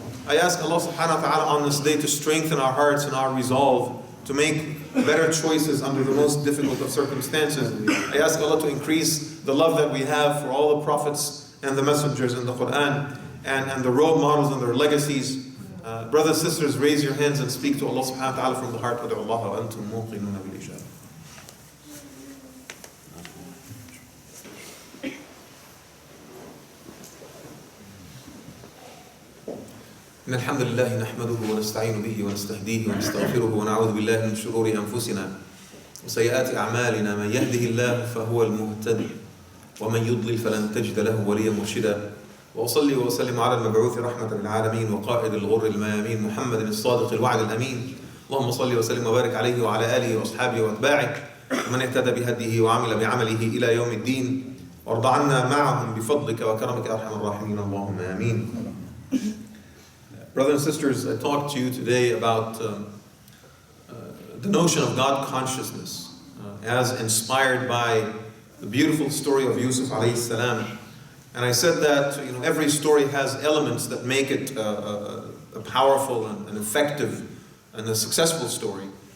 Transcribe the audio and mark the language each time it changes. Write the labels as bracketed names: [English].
[English] I ask Allah subhanahu wa ta'ala on this day to strengthen our hearts and our resolve to make better choices under the most difficult of circumstances. I ask Allah to increase the love that we have for all the prophets and the messengers in the Quran and the role models and their legacies. Brothers and sisters, raise your hands and speak to Allah subhanahu wa ta'ala from the heart. [Arabic] ادعوا الله وأنتم موقنون بالإجابة. إن الحمد لله نحمده ونستعين به ونستهديه ونستغفره ونعوذ بالله من شرور أنفسنا وسيئات أعمالنا. من يهده الله فهو المهتدي ومن يضلل فلن تجد له وليا مرشدا. وأصلي وأسلم على المبعوث رحمة للعالمين وقائد الغر الميامين محمد الصادق الوعد الأمين. اللهم صل وسلم وبارك عليه وعلى آله وأصحابه وأتباعه ومن اهتدى بهديه وعمل بعمله إلى يوم الدين. وارض عنا معهم بفضلك وكرمك يا أرحم الراحمين. اللهم آمين. [English] Brothers and sisters, I talked to you today about the notion of God consciousness as inspired by the beautiful story of Yusuf alayhi salam. And I said that every story has elements that make it a powerful and effective and a successful story.